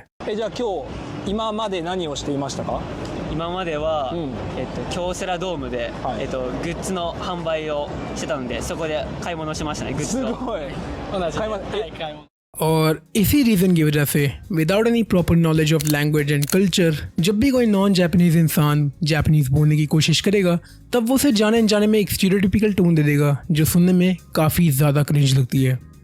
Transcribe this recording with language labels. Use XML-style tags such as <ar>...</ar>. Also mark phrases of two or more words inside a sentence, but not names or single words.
<ja>じゃあ今日今まで何をしていましたか？今までは、京セラドームで、グッズの販売をしてたのでそこで買い物しましたね。グッズと。すごい。買い物。</ja> <hi>और इसी रीज़न की वजह से</hi> <en>without any proper knowledge of language and culture</en> <hi>जब भी कोई</hi> <en>non Japanese</en> <hi>इंसान जापानीज बोलने की कोशिश करेगा तब वो उसे जाने अनजाने में एक</hi> <en>stereotypical tone</en> <hi>दे देगा जो सुनने में काफ़ी ज़्यादा क्रिंज लगती है.</hi>